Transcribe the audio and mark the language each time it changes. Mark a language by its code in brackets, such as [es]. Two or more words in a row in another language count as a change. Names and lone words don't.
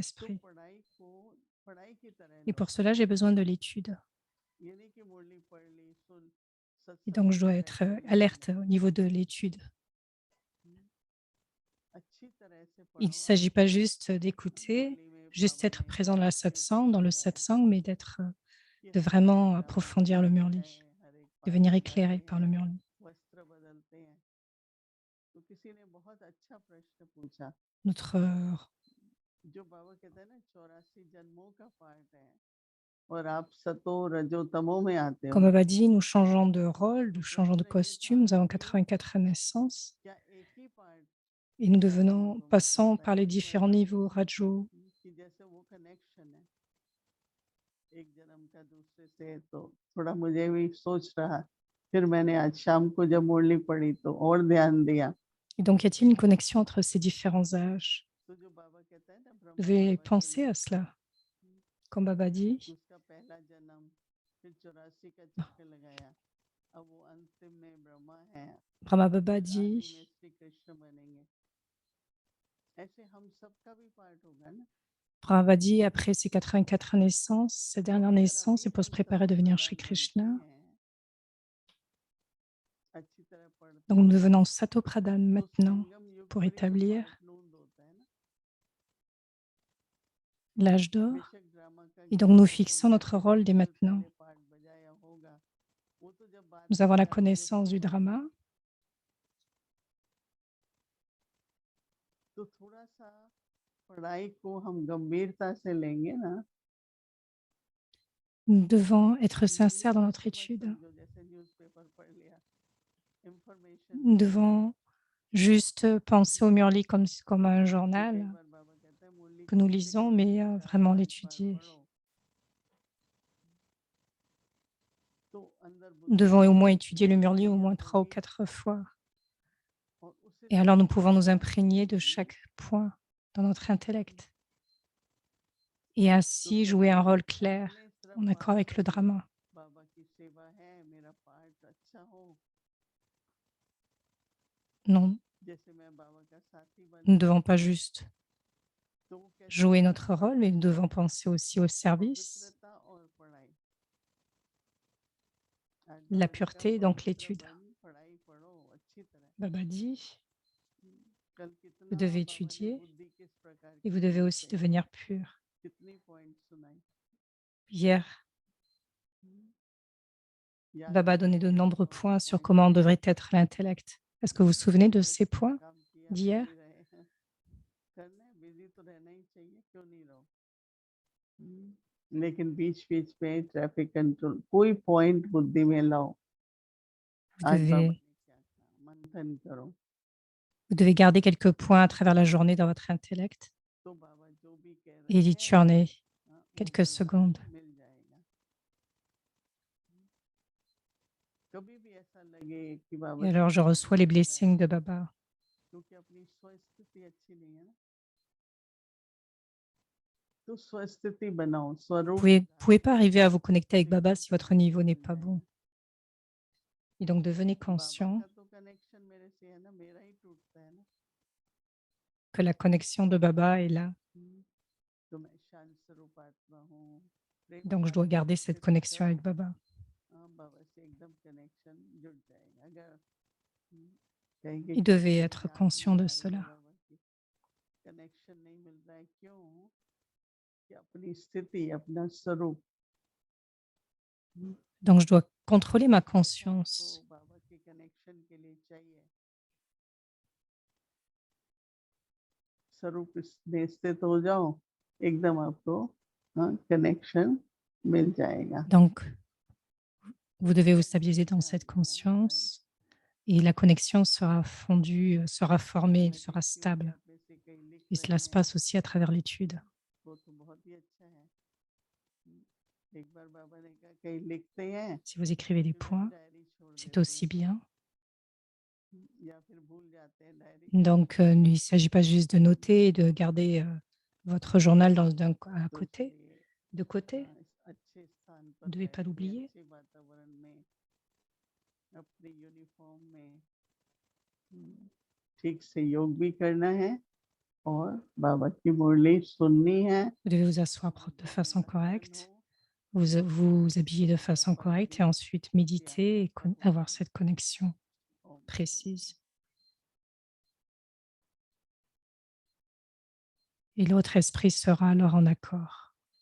[hi] तो [fr] esprit. [hi] पढ़ाई को पढ़ाई की तरह [fr] Et [hi] लो [fr] pour cela, j'ai besoin de l'étude. [hi] ये नहीं कि मुरली पढ़ ली सुन [fr] Et [hi] सत्संग [fr] donc, je [hi] में [fr] dois [hi] भी [fr] être [hi] बैठे नहीं [fr] alerte [hi] रहना [fr] au niveau de l'étude. [hi] अच्छी तरह से [fr] Il ne [hi] पढ़ो [fr] s'agit [hi] आज [fr] pas juste d'écouter, [hi] मुरली में [fr] juste [hi] बाबा [fr] être [hi] ने [fr] présent dans la [hi] बहुत [fr] satsang, dans le [hi] समझाया [fr] satsang, mais d'être, [hi] कि [fr] de [hi] हर एक [fr] vraiment [hi] घंटा मुरली [fr] approfondir le [hi] गाते हैं [fr] Murli, [hi] हर एक पाठ [fr] devenir [hi] लगाते [fr] éclairé par le [hi] हैं [fr] Murli. [hi] वस्त्र बदलते हैं तो किसी ने बहुत अच्छा प्रश्न पूछा [fr] Notre, [hi] जो बाबा कहते हैं ना 84 जन्मों का पाठ है और आप सतो रजो तमो में आते [fr] comme [hi] हो [fr] Baba dit, nous changeons de rôle, [hi] तो [fr] nous changeons de [hi] प्रश्न ये [fr] costume, [hi] था [fr] nous avons [hi] कि [fr] 84 naissances [hi] क्या एक ही पाठ [fr] et nous [hi] सारी [fr] devenons, [hi] बातों में [fr] passant [hi] चलता [fr] par [hi] है [fr] les [hi] कि [fr] différents niveaux, Rajo, [hi] कि जैसे वो कनेक्शन है एक जन्म का दूसरे से तो थोड़ा मुझे भी सोच रहा फिर मैंने आज शाम को जब मुरली पढ़ी तो और ध्यान दिया [fr] et donc y a-t-il une connexion entre ces différents âges? [hi] तो जो बाबा कहता है ना [fr] Vous [hi] ब्रह्मा [fr] devez [hi] बाबा के [fr] penser [hi] लिए [fr] à cela. Comme Baba dit, [hi] कि उसका पहला जन्म फिर 84 का चक्कर लगाया अब वो अंतिम में ब्रह्मा है [fr] Brahma Baba [hi] फिर आदि में [fr] dit, [hi] श्री कृष्ण बनेंगे ऐसे हम सबका भी पार्ट होगा ना [fr] Brahma dit, après ces 84 naissances, ces [hi] तो [fr] dernières [hi] अगर [fr] naissances, [hi] अभी [fr] c'est pour se [hi] हम [fr] préparer à [hi] सतो [fr] devenir Shri [hi] प्रधान बनते [fr] Krishna. [hi] हैं अच्छी तरह पढ़ते [fr] Donc nous [hi] हैं [fr] devenons [hi] सतो प्रधान तो [fr] maintenant [hi] संगम युग [fr] pour [hi] पर ही तो [fr] établir [hi] पार्ट नूंद होता है ना [fr] l'âge d'or. [hi] बेशक ड्रामा का [fr] Et donc [hi] ज्ञान [fr] nous [hi] है तो [fr] fixons [hi] हमने [fr] notre rôle dès [hi] 25 साल [fr] maintenant. [hi] पहले पार्ट बजाया होगा वो तो जब बाद [fr] Nous [hi] में [fr] avons la [hi] बजाते जो [fr] connaissance du [hi] समझ आएगा [fr] drama. [hi] तो थोड़ा सा पढ़ाई को हम गंभीरता से लेंगे ना [fr] Nous devons être sincères dans notre [hi] यूनिवर्सिटी मत [fr] étude. [hi] समझो जैसे न्यूज़पेपर पढ़ लिया इंफॉर्मेशन [fr] Nous [hi] ले ली [fr] devons juste penser au Murli comme un [hi] कि [fr] journal [hi] कई बार बाबा कहते हैं मुरली [fr] que nous [hi] किसी से [fr] lisons, [hi] कभी [fr] mais [hi] चार [fr] vraiment [hi] पांच बार [fr] l'étudier. [hi] पढ़ो तो अंदर [fr] Nous [hi] बुद्धि [fr] devons au [hi] में [fr] moins étudier le murli au moins 3 ou 4 fois. Et alors nous pouvons nous imprégner de chaque point dans notre intellect et ainsi jouer un rôle clair en accord avec le drama. [hi] बाबा की सेवा है, मेरा पाठ अच्छा हो, [fr] Non, [hi] जैसे मैं बाबा का साथी बन [fr] nous ne devons pas juste [hi] तो वो कैसे [fr] jouer [hi] होगा? [fr] notre rôle, mais nous devons penser aussi au service, [hi] पवित्रता और पढ़ाई। आज [fr] la [hi] बाबा ने कहा [fr] pureté, donc [hi] पवित्र [fr] l'étude. [hi] बन, पढ़ाई पढ़ो अच्छी तरह। [fr] Baba dit, [hi] कल [fr] vous [hi] कितना [fr] devez [hi] बाबा ने [fr] étudier [hi] बुद्धि किस प्रकार [fr] et [hi] की [fr] vous devez [hi] होनी [fr] aussi [hi] चाहिए, [fr] devenir pur. [hi] कितनी पॉइंट सुनाई। [fr] Hier, [hi] याद [fr] Baba a [hi] है [fr] donné de [hi] क्या [fr] nombreux [hi] बाबा [fr] points [hi] ने [fr] sur [hi] point [fr] comment [hi] बताए? [fr] devrait être l'intellect. Est-ce que vous vous souvenez de [hi] बहुत [fr] ces [hi] अच्छा [fr] points [hi] काम किया, [fr] d'hier? [hi] कर ही रहे हैं, करना है, बिजी तो रहना ही चाहिए, क्यों नहीं रहो। लेकिन बीच बीच में [en] traffic control [hi] कोई पॉइंट बुद्धि में लाओ। [fr] Vous [hi] आज बाबा [fr] devez, [hi] ने क्या कहा, मंथन करो [fr] vous devez garder quelques points à travers la journée dans votre intellect [hi] तो बाबा जो भी कह [fr] et [hi] रहे हैं [fr] diturner [hi] वो [fr] quelques [hi] वरदान [fr] secondes. [hi] मिल जाएगा। कभी भी ऐसा लगे कि बाबा [fr] Et alors, je [hi] सिखाना [fr] reçois les [hi] नहीं आ रहा है, [fr] blessings de Baba. [hi] क्योंकि अपनी स्वस्थिति अच्छी नहीं है ना, तो स्वस्थिति बनाओ, [fr] Vous [hi] स्वरूप [fr] ne [hi] सुधारो, [fr] pouvez pas arriver à vous connecter avec [hi] तो [fr] Baba [hi] एकदम [fr] si votre niveau [hi] connection [fr] n'est [hi] मिल [fr] pas bon. [hi] जाएगा। [fr] Et donc, devenez [hi] बाबा [fr] conscient [hi] का तो कनेक्शन मेरे से है ना, मेरा ही टूटता है ना। [fr] que la connexion de Baba est là. [hi] तो मैं शांत स्वरूप आत्मा हूँ, प्रेम [fr] Donc, je dois [hi] सागर [fr] garder [hi] हूँ, [fr] cette [hi] कृपा [fr] connexion [hi] करो। [fr] avec Baba. [hi] हाँ, बाबा से एकदम कनेक्शन जुड़ जाएगा। अगर कहेंगे [fr] Vous [hi] क्यों [fr] devez [hi] मुझे [fr] être [hi] याद [fr] conscient [hi] नहीं [fr] de [hi] आ रही है [fr] cela. [hi] बाबा की, कनेक्शन नहीं मिल रहा है, क्यों? कि अपनी स्थिति, अपना स्वरूप, [fr] Donc, je dois contrôler ma [hi] कैसा आपको [fr] conscience. [hi] बाबा के कनेक्शन के लिए चाहिए, स्वरूप में स्थित हो जाओ, एकदम आपको कनेक्शन मिल जाएगा। [fr] Donc, vous devez vous stabiliser dans cette conscience et la connexion sera fondue, sera formée, sera stable. Et cela se passe aussi à travers l'étude. [hi] वो तो बहुत ही अच्छा है। एक बार बाबा ने कहा कहीं लिखते हैं [fr] Si vous écrivez des [hi] फिर [fr] points, [hi] डायरी छोड़ [fr] c'est [hi] देते [fr] aussi [hi] हैं, [fr] bien. [hi] या फिर भूल जाते हैं डायरी। [fr] Donc, il ne s'agit pas juste de noter et de garder votre journal à [hi] तो [fr] côté, [hi] इसलिए [fr] de côté. [hi] इस अच्छे स्थान [fr] Vous [hi] पर [fr] ne devez pas [hi] बैठ के [fr] l'oublier. [hi] अच्छे वातावरण में अपनी यूनिफॉर्म में ठीक से योग भी करना है और बाबा की मुरली सुननी है। [fr] Vous devez vous asseoir de façon correcte, vous habiller de façon correcte et ensuite méditer et avoir cette connexion précise. Et l'autre esprit sera alors en accord.